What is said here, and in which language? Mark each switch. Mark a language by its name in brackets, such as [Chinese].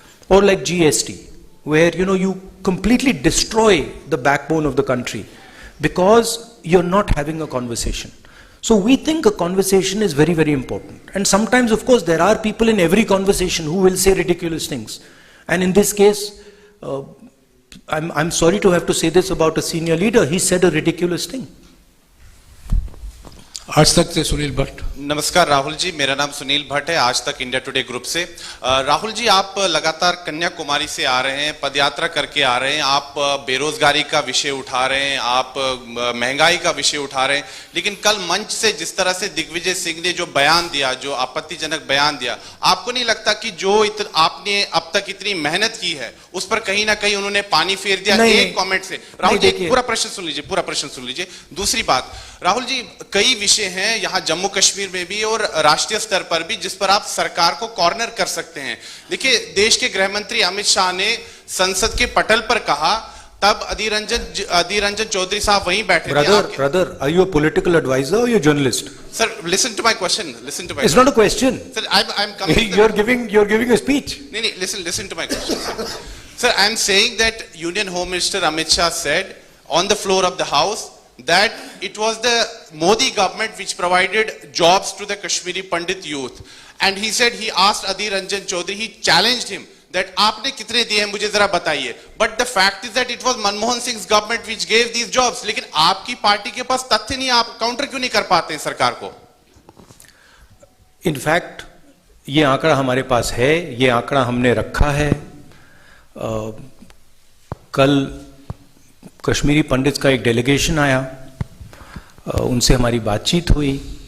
[English] Or like GST, where, you completely destroy the backbone of the country because you're not having a conversation. So we think a conversation is very, very important. And sometimes, of course, there are people in every conversation who will say ridiculous things. And in this case, I'm sorry to have to say this about a senior leader. He said a ridiculous thing. [Hindi] आज तक से सुनील भट्ट। नमस्कार राहुल जी, मेरा नाम सुनील भट्ट है, आज तक India today group से। राहुल जी, आप लगातार कन्याकुमारी से आ रहे हैं, पदयात्रा करके आ रहे हैं, आप बेरोजगारी का विषय उठा रहे हैं, आप महंगाई का विषय उठा रहे हैं, लेकिन कल मंच से जिस तरह से दिग्विजय सिंह ने जो बयान दिया, जो आपत्तिजनक बयान दिया, आपको नहीं लगता कि जो आपने अब तक इतनी मेहनत की है उस पर कहीं ना कहीं उन्होंने पानी फेर दिया? एक कॉमेंट से। राहुल जी, पूरा प्रश्न सुन लीजिए। दूसरी बात, राहुल जी, कई विषय हैं यहां जम्मू कश्मीर में भी और राष्ट्रीय स्तर पर भी जिस पर आप सरकार को कॉर्नर कर सकते हैं। देखिए, देश के गृह मंत्री अमित शाह ने संसद के पटल पर कहा, तब अधीर रंजन चौधरी साहब वहीं बैठे थे। [English] Brother, are you a political advisor or you a journalist? Sir, listen to my question. Listen to my It's not a question. Sir, I'm coming. You're giving a speech. No, listen to my question. Sir, I'm saying that Union Home Minister Amit Shah said on the floor of the House that it was the Modi government which provided jobs to the Kashmiri Pandit youth. And he said he asked Adhir Ranjan Chaudhary, he challenged him that [Hindi] आपने कितने दिए हैं मुझे जरा बताइए. [English] But the fact is that it was Manmohan Singh's government which gave these jobs. [Hindi] लेकिन आपकी party के पास तथ्य नहीं, आप काउंटर क्यों नहीं कर पाते हैं सरकार को? [English] In fact, [Hindi] ये आंकड़ा हमारे पास है, ये आंकड़ा हमने रखा है. कल कश्मीरी पंडित का एक डेलीगेशन आया, उनसे हमारी बातचीत हुई.